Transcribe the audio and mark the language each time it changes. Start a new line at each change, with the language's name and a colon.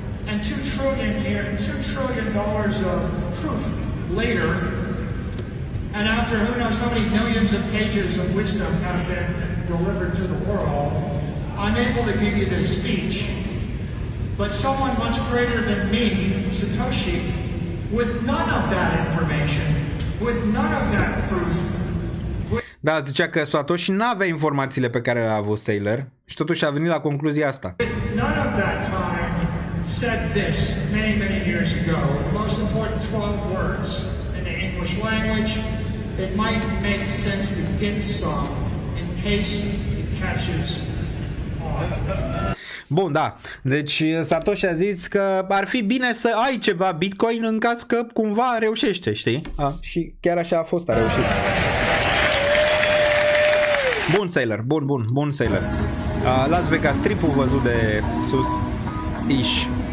English: And $2 trillion of proof later, and after who knows how many millions of pages of wisdom have been delivered to the world, I'm able to give you this speech. But someone much greater than me, Satoshi, with none of that information, with none of that proof.
Romanian: Da, zicea că Satoshi n-avea informațiile pe care le-a avut Sailor și totuși a venit la concluzia asta.
English: With none of that time, said this many years ago, the most important 12 words in the English language. It might make sense to get some in case it catches on.
Romanian: Bun, da. Deci Satoshi a zis că ar fi bine să ai ceva Bitcoin în caz că cumva reușește, știi? Și chiar așa a fost, a reușit. Bun Sailor, bun Sailor. Las Vegas Strip-ul văzut de sus. Ish.